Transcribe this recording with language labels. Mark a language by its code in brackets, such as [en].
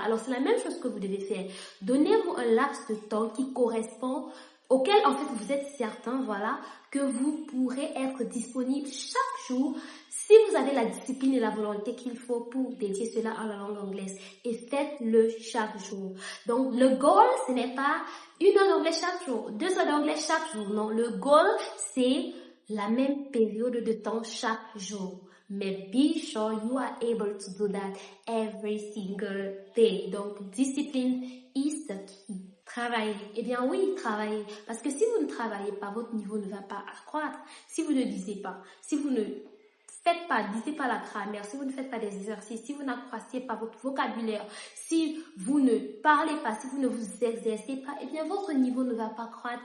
[fr] Alors, c'est la même chose que vous devez faire. Donnez-vous un laps de temps qui correspond auquel en fait vous êtes certain, voilà, que vous pourrez être disponible chaque jour si vous avez la discipline et la volonté qu'il faut pour dédier cela à la langue anglaise. Et faites-le chaque jour. Donc le goal, ce n'est pas une heure d'anglais chaque jour, 2 heures d'anglais chaque jour. Non, le goal, c'est la même période de temps chaque jour. Mais [en] be sure you are able to do that every single day. [fr] Donc [en] discipline is the key. [fr] Travailler. Eh bien oui, travailler. Parce que si vous ne travaillez pas, votre niveau ne va pas accroître. Si vous ne lisez pas, si vous ne lisez pas la grammaire, si vous ne faites pas des exercices, si vous n'accroissez pas votre vocabulaire, si vous ne parlez pas, si vous ne vous exercez pas, eh bien votre niveau ne va pas croître.